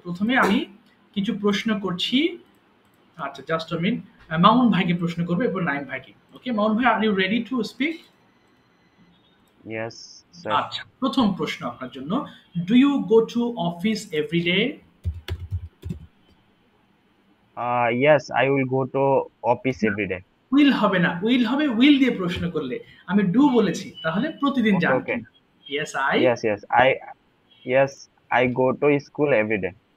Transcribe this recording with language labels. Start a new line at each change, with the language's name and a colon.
Bangla: প্রথমে আমি কিছু প্রশ্ন করছি। আচ্ছা, জাস্ট আ মিনিট। মামুন ভাইকে প্রশ্ন করবে, এরপর নাইম ভাইকে। ওকে মামুন ভাই,
English: Are you ready to speak? Yes, sir.
Bangla: আচ্ছা, প্রথম প্রশ্ন আপনার জন্য,
English: Do you go to office every day? Yes, I will go to office every day.
Bangla: Will হবে না, উইল হবে উইল দিয়ে প্রশ্ন করলে। আমি ডু বলেছি, তাহলে প্রতিদিন
English: Okay,
Bangla: যান
English: okay.
Bangla: কিনা?
English: Yes I. Yes, I go to school every day.